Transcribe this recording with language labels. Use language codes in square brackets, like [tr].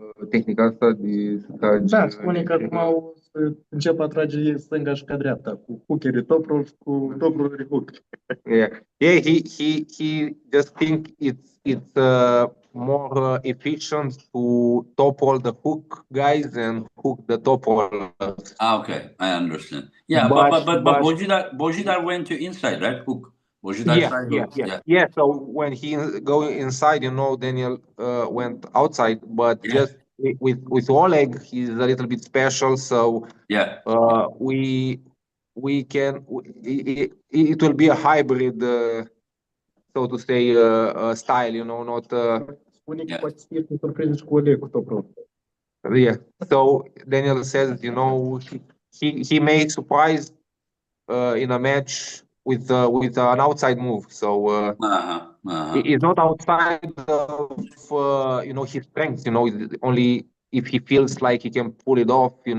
[ro] tehnica asta de să tragi... Da, spune că acum o să încep a trage stânga și ca dreapta, cu hookerii toprul și cu toprul hook. [en] Yeah, he just think it's more efficient to top all the hook guys and hook the top rollers. Okay, I understand. Yeah, but Bojidar went to inside, right? Hook. Bojidar tried hook. Yeah. So when he go inside, Daniel went outside, but just with Oleg, he's a little bit special. So we can it will be a hybrid, so to say, style, not. [ro] Spune că poate să fie surprins cu Oleg cu toprul. [en] Yeah. So Daniel says, he may surprise in a match with an outside move. So it's not outside of his strength. Only if he feels like he can pull it off.